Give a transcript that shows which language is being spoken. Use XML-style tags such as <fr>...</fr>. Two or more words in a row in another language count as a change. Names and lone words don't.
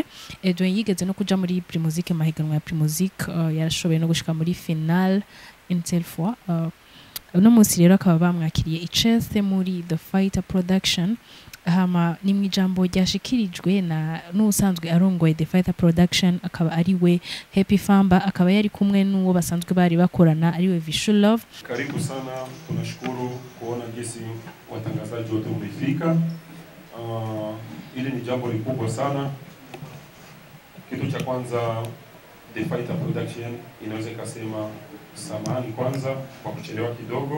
<rn>yigeze no kuja muri Primusic mahiganwa ya Primusic yarashoboye no gushika muri final</rn> <fr>une fois</fr> <rn>uno munsi rero akaba bamwakiriye icese muri The Fighter Production hama ni mwijambo ryashikirijwe na n'usanzwe arongoye The Fighter Production akaba ari we Happy Famba akaba yari kumwe n'uwo basanzwe bari bakorana ari we Visual Love.</rn> <sw>Karibu sana, tunashukuru kuona jinsi watangazaji wote umefika. Ili ni jambo likubwa sana. Kitu cha kwanza The Fighter Production inaweza kusema samahani kwanza kwa kuchelewa kidogo.</sw>